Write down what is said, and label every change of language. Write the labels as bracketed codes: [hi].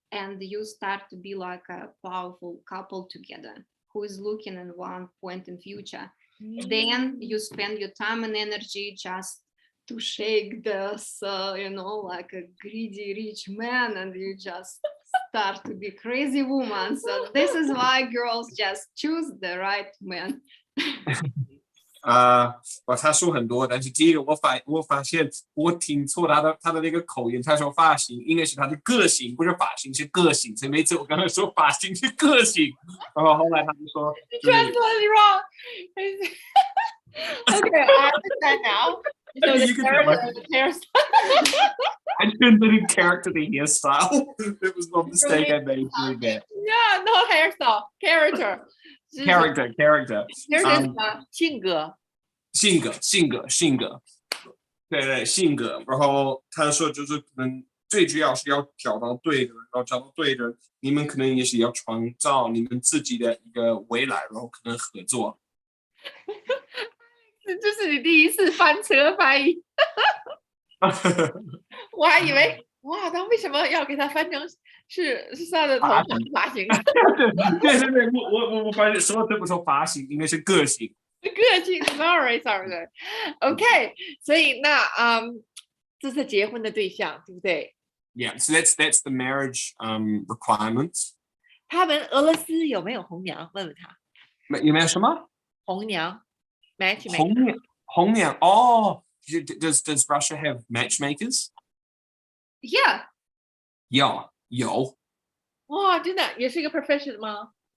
[en] And you start to be like a powerful couple together who is looking at one point in future. Then you spend your time and energy just to shake this, like a greedy rich man, and you just start to be crazy woman. So this is why girls just choose the right man. [zh] 他说很多，但是第一个我发现我听错他的那个口音，他说发型应该是他的个性，不是发型是个性，所以每次我刚才说发型是个性，然后后来他就说 [en] Translate wrong. Okay, I understand now. So the character, the hairstyle. I translated character to hairstyle. It was one mistake I made doing that. Yeah, no hairstyle, character. Character. [zh] 性格。对，性格。然后他说就是可能最主要是要找到对的人，然后找到对的人，你们可能也是要创造你们自己的一个未来，然后可能合作。这是你第一次翻车翻译。我还以为哇，他为什么要给他翻成是他的头发型？对，我发现说对不说发型，应该是个性。个性 ， [en] sorry。 [zh] OK， 所以那这是结婚的对象，对不对 [en] ？Yeah, so that's the marriage requirements. [zh] 他们俄罗斯有没有红娘？问问他。有没有什么？红娘 ，matchmaker。红娘哦， [en] does Russia have matchmakers? Yeah. [zh] Yeah, 有。哇，真的也是一个 profession 吗？